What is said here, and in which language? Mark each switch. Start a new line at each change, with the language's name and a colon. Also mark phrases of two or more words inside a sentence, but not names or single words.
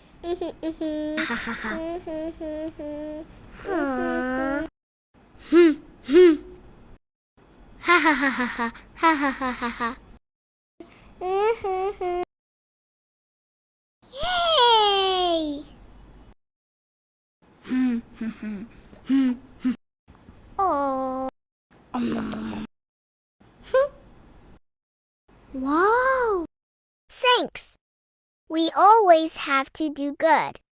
English: Aww. Hmm, hmm. Ha ha ha ha ha ha ha ha ha ha. Yay! Hmm, hmm, hmm, hmm, hmm. Oh. Nom, nom, nom. Wow! Thanks. We always have to do good.